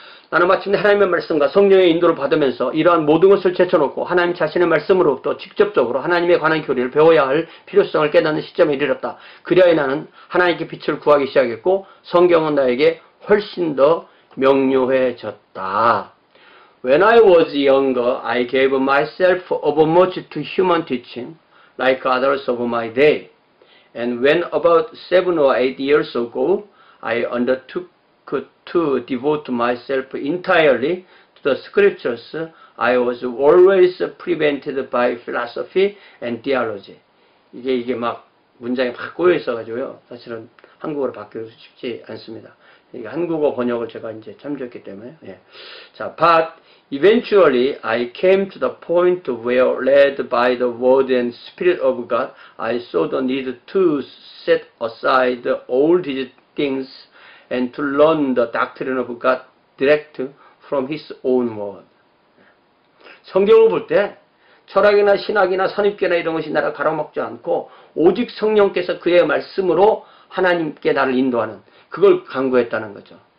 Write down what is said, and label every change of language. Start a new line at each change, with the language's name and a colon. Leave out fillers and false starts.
Korean: 나는 마침내 하나님의 말씀과 성령의 인도를 받으면서 이러한 모든 것을 제쳐놓고 하나님 자신의 말씀으로부터 직접적으로 하나님에 관한 교리를 배워야 할 필요성을 깨닫는 시점에 이르렀다. 그리하여 나는 하나님께 빛을 구하기 시작했고 성경은 나에게 훨씬 더 명료해졌다.
English: When I was younger, I gave myself overmuch to human teaching, like others of my day. And when about 7 or 8 years ago, I undertook to devote myself entirely to the scriptures, I was always prevented by philosophy and theology.
Korean: 이게 막 문장이 막 꼬여 있어가지고요. 사실은 한국어로 바뀌기 쉽지 않습니다. 이게 한국어 번역을 제가 이제 참조했기 때문에.
English: 자, but eventually I came to the point where, led by the word and spirit of God, I saw the need to set aside all these things and to learn the doctrine of God direct from His own word.
Korean: 성경을 볼 때 철학이나 신학이나 선입견이나 이런 것이 나를 가로막지 않고 오직 성령께서 그의 말씀으로 하나님께 나를 인도하는 그걸 강구했다는 거죠.